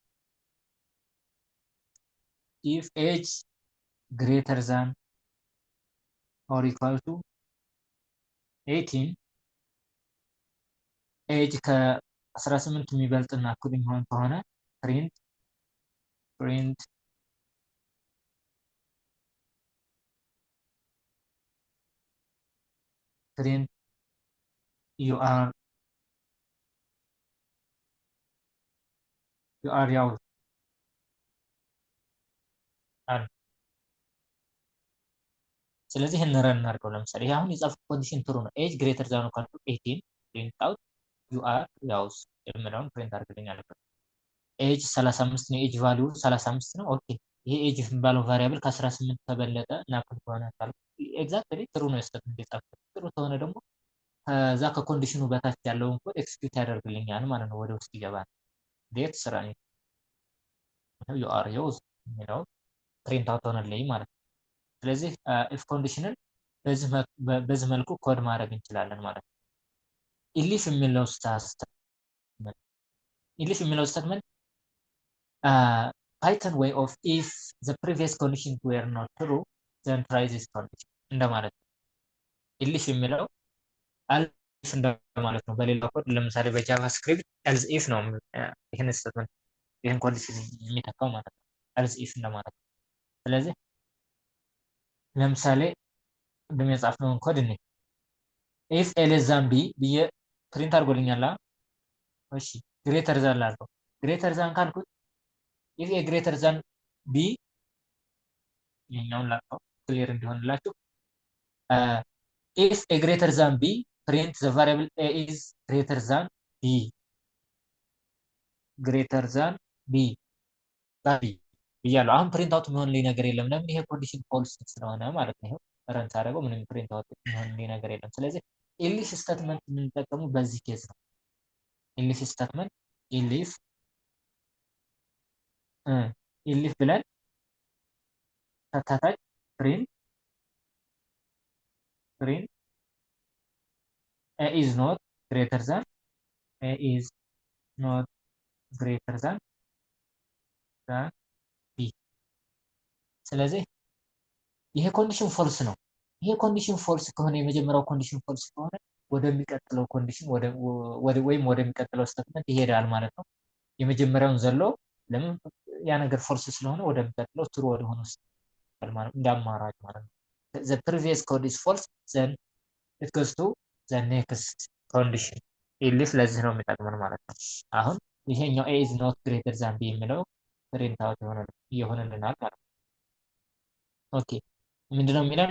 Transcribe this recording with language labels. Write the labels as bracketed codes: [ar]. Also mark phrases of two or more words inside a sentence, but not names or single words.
[en] age greater than or equal to 18 age [am] ከ18 የሚበልጥና እኩል የሚሆን ከሆነ [en] print you are [am] ያው አለ። ስለዚህ ይሄን ረን እናድርገው። ለምሳሌ ይሄ አሁን የጻፍኩት ኮንዲሽን ትሩ ነው። [en] age greater than or 18 print out you are [am] ያው የሚለውን ፕሪንት አድርግልኝ አለበት። ኤጅ 35 ነው። [en] age value [am] 35 ነው። ኦኬ ይሄ ኤጅ የሚባለው ቫሪያብል ከ18 ከበለጠ እና እኩል ከሆነ ታልኩ [en] exactly true [am] ነው የሰጠን የጻፍኩት። ትሩ ከሆነ ደግሞ ከዛ ከኮንዲሽኑ በታች ያለውን ኮድ ኤክስኪዩት ያደርግልኛል ማለት ነው። ወደ ውስጥ ይገባል። ዴት ስራ ነው [en] you are yours [am] የሚለው [en] print out [am] ሆነልኝ ማለት ነው። ስለዚህ [en] if condition [am] በዚህ መልኩ ኮድ ማድረግ እንችላለን ማለት ነው። ኢሊፍ የሚለው [en] statement Python way of if the previous conditions were not true then try this condition [am] እንደማለት ነው። ኢሊፍ የሚለው አልፍ እንደማለት ነው። በሌላ ኮድ ለምሳሌ በጃቫስክሪፕት [en] else if [am] ነው ይሄን ስቴትመንት ይሄን ኮንዲሽን የሚተካው ማለት ነው። [en] else if [am] እንደማለት ነው። ስለዚህ ለምሳሌ እንደም የጻፍነውን ኮድ እኔ [en] if a less than b [am] ብዬ ፕሪንት አድርጎልኛል። እሺ [en] greater than [am] ላልከው [en] greater than [am] ካልኩት [en] if a greater than b [am] ይሄኛውን ላልከው ክሊር እንዲሆንላችሁ [en] if a greater than b print the variable a is greater than b greater than b [am] ብያለሁ። አሁን ፕሪንት አውት የሚሆንልኝ ነገር የለም። ለምን? ይሄ ኮንዲሽን ፎልስ ስለሆነ ማለት ነው። ይሄው ረንት አደረገው ምንም [en] print out [am] የሚሆንልኝ ነገር የለም። ስለዚህ [en] elif statement [am] የምንጠቀሙ በዚህ ኬዝ ነው። [en] elif statement elif [am] ብለን ተታታች ፕሪንት [en] a is not greater than a is not greater than b [am] ስለዚህ ይሄ ኮንዲሽን ፎልስ ነው። ይሄ ኮንዲሽን ፎልስ ከሆነ የመጀመሪያው ኮንዲሽን ፎልስ ከሆነ ወደሚቀጥለው ኮንዲሽን ወይም ወደሚቀጥለው ስቴትመንት ይሄዳል ማለት ነው። የመጀመሪያውን ዘሎ ለምን ያ ነገር ፎልስ ስለሆነ ወደሚቀጥለው ትሩ ወደ ሆነ ማለት እንደ አማራጭ ማለት ነው። [en] the previous code is false then it goes to the next condition [am] ኢሊፍ ለዚህ ነው የሚጠቅመን ማለት ነው። አሁን ይሄኛው [en] a is not greater than b [am] የሚለው [en] print out [am] ይሆንልናል ማለት ነው። ኦኬ ምንድነው የሚለን?